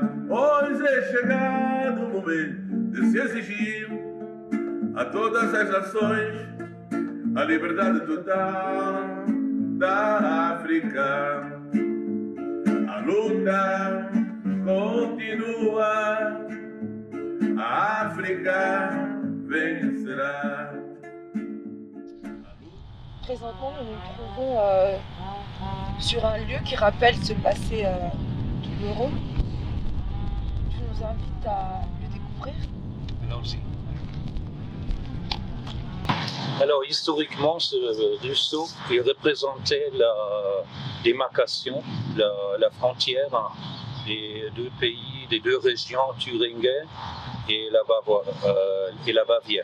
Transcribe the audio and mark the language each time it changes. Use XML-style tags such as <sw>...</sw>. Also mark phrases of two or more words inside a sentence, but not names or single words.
<pt>Hoje é chegado o momento de se exigir a todas as nações a liberdade total da África. A luta continua, a África vencerá.</pt> <fr>Présentement, nous nous trouvons sur un lieu qui rappelle ce passé douloureux. Tu nous invites à le découvrir? Allons-y. Alors, historiquement, ce ruisseau, il représentait la démarcation, la frontière des deux pays, des deux régions, Thuringen et la Bavière.</fr>